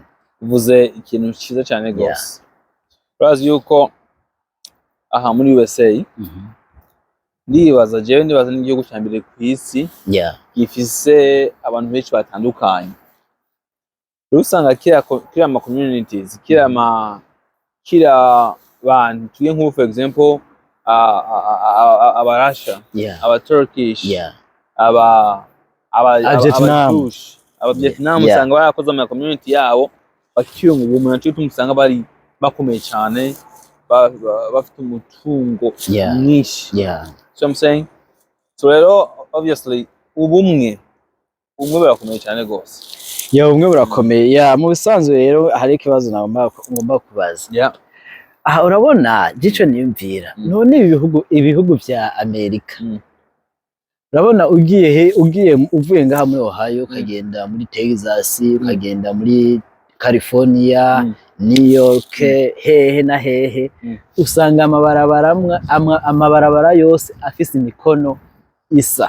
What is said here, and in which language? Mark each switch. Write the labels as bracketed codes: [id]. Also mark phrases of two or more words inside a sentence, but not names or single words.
[rn] Uvuze ikintu cyiza cyane gose. Urazi yuko aha muri USA ndibaza n'igihugu cya mbere ku isi gifise abantu benshi batandukanye. Usanga kira ama communities, kira bantu tuye nk'ubu [en] for example [rn] aba Russia, aba Turkish, aba Vietnam, usanga barakoze ama community yabo bakiyunga ubumwe, naco tumusanga bari bakomeye cyane, bafite umutungo mwinshi. [en] So I'm saying, so [rn] rero obviously ubumwe burakomeye cyane gose. Ubumwe burakomeye. Mu bisanzwe rero hari ikibazo ngomba kubaza. Aha urabona gico niyumvira, none ibihugu vya Amerika, urabona uvuye ngaha muri Ohio ukagenda muri Texas, ukagenda muri California, New York, hehe na hehe, usanga amabarabara yose afise imikono isa.